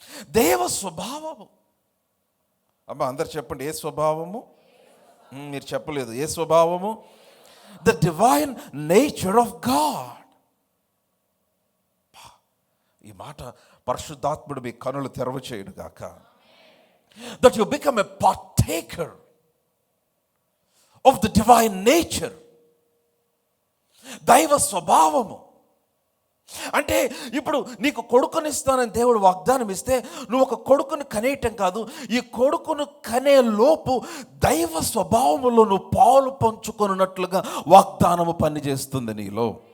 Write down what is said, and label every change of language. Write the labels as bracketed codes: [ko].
[te] దేవ స్వభావము. అమ్మా అందరు చెప్పండి, ఏ స్వభావము? మీరు చెప్పలేదు. ఏ స్వభావము? [en] The divine nature of God. [te] ఈ మాట పరిశుద్ధాత్ముడు మీ కనులు తెరవ చేయును గాక. [en] That you become a partaker of the divine nature. [te] దైవ స్వభావము అంటే ఇప్పుడు నీకు కొడుకునిస్తానని దేవుడు వాగ్దానం ఇస్తే నువ్వు ఒక కొడుకుని కనేయటం కాదు, ఈ కొడుకును కనే లోపు దైవ స్వభావములో నువ్వు పాలు పంచుకొనున్నట్లుగా వాగ్దానము పనిచేస్తుంది నీలో.